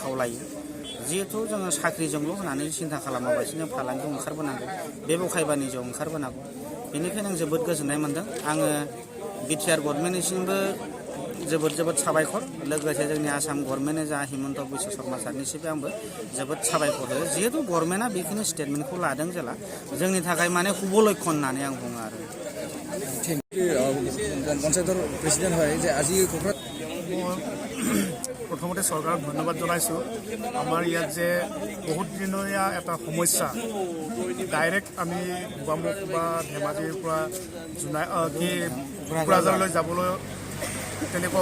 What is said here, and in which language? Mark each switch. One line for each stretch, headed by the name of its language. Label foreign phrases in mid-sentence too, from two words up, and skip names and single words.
Bodo: खावलायो जिहेतु जोङो साख्रिजोंल' होनानै सिन्था खालामालासिनो फालांगियाव ओंखारबोनांगौ बेबखाय बानिज्यआव ओंखारबोनांगौ बेनिखायनो आं जोबोद गोजोननाय मोन्दों आङो बिटिआर गभर्नमेन्टनिसिमबो जोबोद साबायखर लोगोसे जोंनि आसाम गभर्नमेन्टनो जा हिमन्त बिश्व शर्मा सारनिसिमबो आंबो जोबोद साबायखर होयो जिहेतु गभर्नमेन्टआ बेखिनि स्टेटमेन्टखौ लादों जेला जोंनि थाखाय माने शुभ लक्षण होननानै आं बुङो आरो
Assamese: পঞ্চায়তৰ প্ৰেচিডেণ্ট হয় যে আজি প্ৰথমতে চৰকাৰক ধন্যবাদ জনাইছোঁ আমাৰ ইয়াত যে বহুত দিনীয়া এটা সমস্যা ডাইৰেক্ট আমি গোগামুখ বা ধেমাজিৰ পৰা কোকৰাঝাৰলৈ যাবলৈ তেনেকুৱা